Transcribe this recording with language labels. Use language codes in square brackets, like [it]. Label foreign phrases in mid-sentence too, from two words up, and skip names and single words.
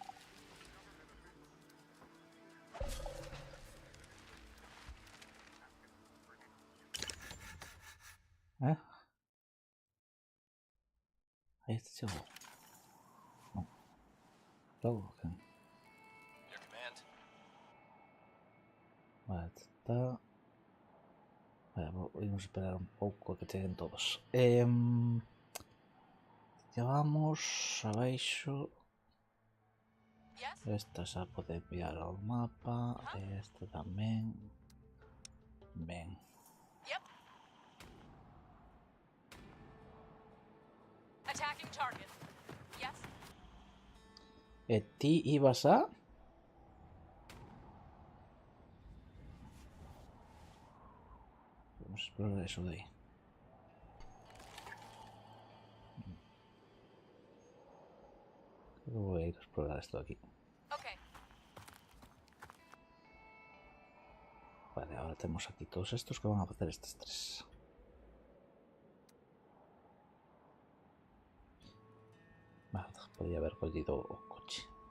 [gl] ¿Eh? Ahí este chegou. Non. Logo, que... [en] Your command. [gl] Vale, está... Vale, podemos esperar un pouco a que cheguen todos. Ya vamos abaixo. [en] Yes? [gl] Esta xa pode enviar ao mapa. Este tamén. Ben. [en] Yep. Attacking target. Yes? [gl] E ti ibas a... Vamos a explorar eso de aí. Vou a ir a explorar esto de aquí. Okay. [es] Vale, ahora tenemos aquí todos estos que van a hacer estos tres. [gl] Vale, podría haber collido o coche.